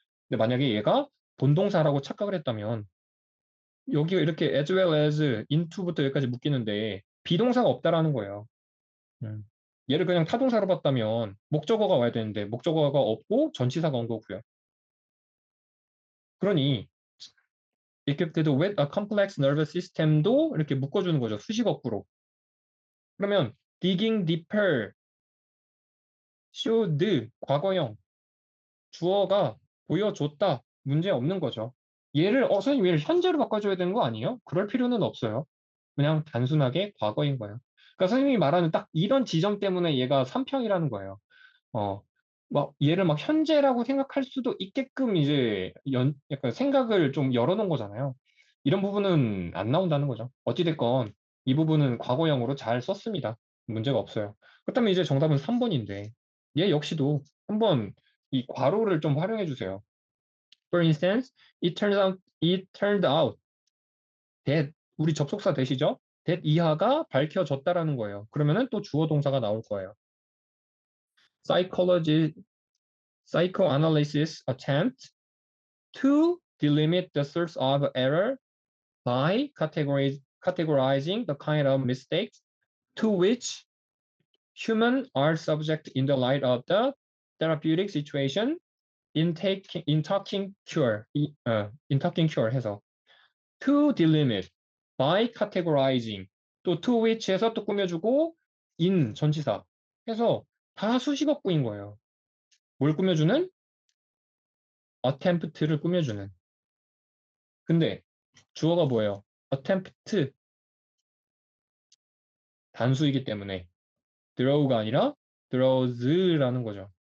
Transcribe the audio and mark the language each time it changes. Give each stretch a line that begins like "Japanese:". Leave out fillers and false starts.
Korean: 근데 만약에 얘가 본동사라고 착각을 했다면 여기가 이렇게 as well as into부터 여기까지 묶이는데 비동사가 없다라는 거예요. 음. 얘를 그냥 타동사로 봤다면 목적어가 와야 되는데 목적어가 없고 전치사가 온 거고요. 그러니
English: equipped with a complex nervous system도
Korean: 이렇게 묶어주는 거죠. 수식어구로. 그러면 digging deeper, showed 과거형 주어가 보여줬다 문제 없는 거죠. 얘를 선생님 얘를 현재로 바꿔줘야 되는 거 아니에요? 그럴 필요는 없어요. 그냥 단순하게 과거인 거예요. 그러니까 선생님이 말하는 딱 이런 지점 때문에 얘가 3평이라는 거예요. 어, 막 얘를 막 현재라고 생각할 수도 있게끔 이제 약간 생각을 좀 열어놓은 거잖아요. 이런 부분은 안 나온다는 거죠. 어찌됐건 이 부분은 과거형으로 잘 썼습니다. 문제가 없어요. 그렇다면 이제 정답은 3번인데 얘 역시도 한번 이 괄호를 좀 활용해 주세요.
English: For instance, it turned out that
Korean: 우리 접속사 되시죠? that 이하가 밝혀졌다라는 거예요. 그러면은 또 주어 동사가 나올 거예요.
English: Psychology psychoanalysis attempt to delimit the source of error by categorizing the kind of mistakes to which humans are subject in the light of the therapeutic situation in talking cure, in talking cure 해서 to delimit by categorizing 또 to which 해서
Korean: 또 꾸며주고
English: in
Korean: 전치사 해서 다 수식어구인 거예요. 뭘 꾸며주는? attempt를 꾸며주는. 근데 주어가 뭐예요? attempt 단수이기 때문에 draw가 아니라 draws라는 거죠.